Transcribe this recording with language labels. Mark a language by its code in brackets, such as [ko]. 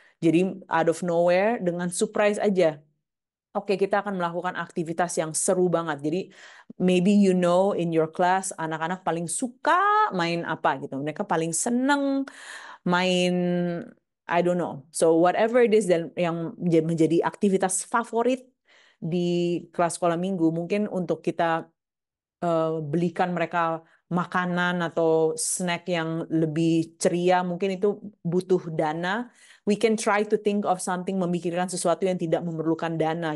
[id] Jadi [en] out of nowhere, [id] dengan surprise aja. Oke, kita akan melakukan aktivitas yang seru banget. Jadi [en] maybe in your class [id] anak-anak paling suka main apa gitu. Mereka paling seneng main, [en] I don't know. So whatever it is [id] yang menjadi aktivitas favorit di kelas sekolah minggu, mungkin untuk kita belikan mereka makanan atau snack yang lebih ceria, mungkin itu butuh dana. [en] We can try to think of something, [id] memikirkan sesuatu yang tidak memerlukan dana.